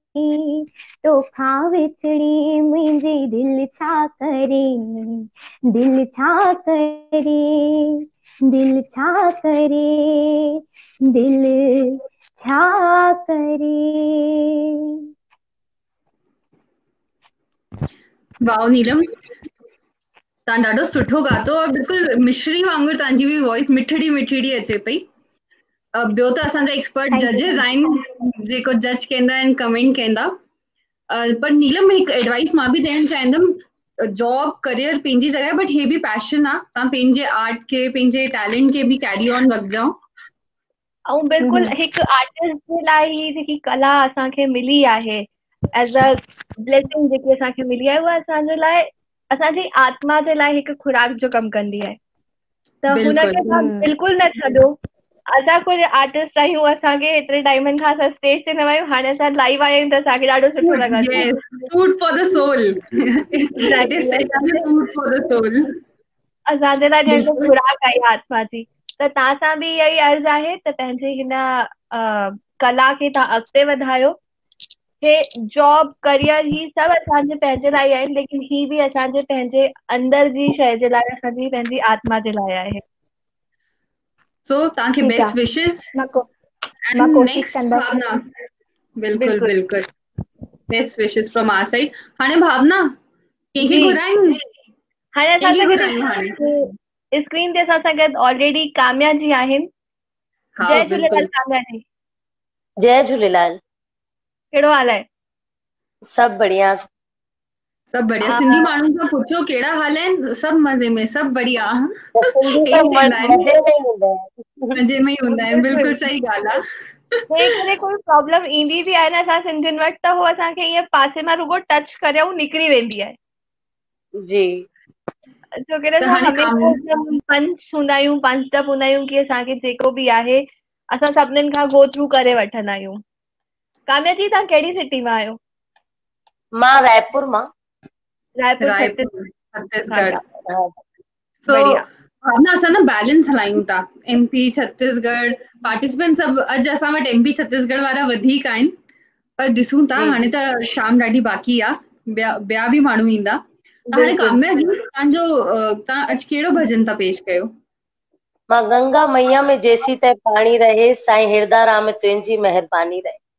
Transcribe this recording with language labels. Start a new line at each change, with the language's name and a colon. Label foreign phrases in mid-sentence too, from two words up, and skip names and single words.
Sindhi: मुंहिंजी दिल छा करे दिल छा करे दिल छा करे दिल छा करे। वाओ नीलम, तव्हां ॾाढो सुठो ॻातो और बिल्कुलु मिश्री वांगुरु तव्हांजी बि वॉइस मिठड़ी मिठड़ी अचे पई। ॿियो त असांजा एक्सपर्ट
English: Thank you.
Sindhi: जजिस आहिनि जेको जज कंदा आहिनि कमेंट कंदा। पर नीलम हिकु एडवाइस मां बि ॾियणु चाहींदमि,
English: job career
Sindhi: पंहिंजी जॻह बट हे बि पैशन आहे, तव्हां पंहिंजे आर्ट खे पंहिंजे टैलेंट खे बि
English: carry on
Sindhi: रखिजो। ऐं बिल्कुलु हिकु आर्टिस्ट जे लाइ ही जेकी कला असांखे मिली आहे
English: as a blessing
Sindhi: जेकी असांखे मिली आहे उहा असांजे लाइ असांजी आत्मा जे लाइ हिकु खुराक जो कमु कंदी आहे, त हुनखे तव्हां बिल्कुल न छॾो। असां कुझु आर्टिस्ट आहियूं, असांखे हेतिरे टाइमनि खां असां स्टेज ते न वियूं, हाणे असां लाइव आया आहियूं त असांखे ॾाढो सुठो लॻंदो।
English: Yes, food for the soul. It is actually food for the soul.
Sindhi: असांजे लाइ ॾाढो खुराक आहे आत्मा जी। त तव्हां सां बि इहा ई अर्ज़ु आहे त पंहिंजे हिन कला खे तव्हां अॻिते वधायो। हे
English: job career
Sindhi: ही सभु असांजे पंहिंजे लाइ आहिनि, लेकिन ही बि असांजे पंहिंजे अंदर जी शइ जे लाइ, असांजी पंहिंजी आत्मा जे लाइ आहे। So तव्हांखे
English: best wishes
Sindhi: मां एंड कोशिशि नेक्स्ट कंदसि। भावना। बिल्कुल बिल्कुल
English: best wishes from our side.
Sindhi: हाणे भावना कंहिंखे घुरायूं? हाणे असां कंहिंखे सां घुरायूं हाणे? गॾु स्क्रीन ते असां सां गॾु ऑलरेडी काम्या जी आहिनि। हा जय झूलेलाल बिल्कुल। काम्या जी, जय झूलेलाल। कहिड़ो हाल आहे?
Hindi: सब बढ़िया। सब बढ़िया।
Sindhi: सिंधी माण्हुनि खां पुछो कहिड़ा हाल आहिनि?
Hindi: सब मज़े में, सब बढ़िया।
Sindhi: सिंधी हे त चवंदा आहिनि, मज़े में ई हूंदा आहिनि। मज़े में ई हूंदा आहिनि। बिल्कुल सही ॻाल्हि आहे। हे करे कोई प्रॉब्लम ईंदी बि आहे न असां सिंधियुनि वटि, त हो असांखे ईअं पासे मां रुगो टच करे ऐं निकिरी वेंदी आहे। जी। छोकी न त असां हाणे हमेशह पंच हूंदा आहियूं, पंच स्टेप हूंदा आहियूं कि असांखे जेको बि आहे असां सभिनीनि खां
English: go through
Sindhi: करे वठंदा आहियूं। काम्या जी, तव्हां कहिड़ी सिटी मां आहियो? मां रायपुर मां। रायपुर छत्तीसगढ़। हाँ। सो बढ़िया। भावना असां न बैलेंस हलायूं था, एमपी छत्तीसगढ़ पार्टिसिपेंट सभु अॼु असां वटि एमपी छत्तीसगढ़ वारा वधीक आहिनि, पर ॾिसूं था जी हाणे जी त शाम ॾाढी बाक़ी आहे, ॿिया बि माण्हू ईंदा। हाणे बिल्कुलु। काम्या जी तव्हां अॼु कहिड़ो भॼन था पेश कयो? मां गंगा मैया में जेसी तय पाणी रहे, साईं हिरदा राम तुंहिंजी महिरबानी रहे।